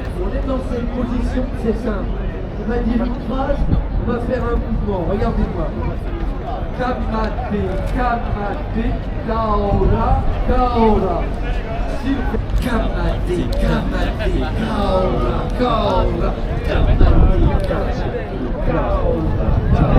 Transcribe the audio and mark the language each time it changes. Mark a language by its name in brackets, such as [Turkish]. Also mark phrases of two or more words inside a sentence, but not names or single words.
[French] On est dans cette position, c'est simple. On va dire une phrase, on va faire un mouvement. Regardez-moi. [Māori] Kamate, kamate, kaora, kaora. Kamate, kamate, kaora, kaora. Kamate, kamate, kaora.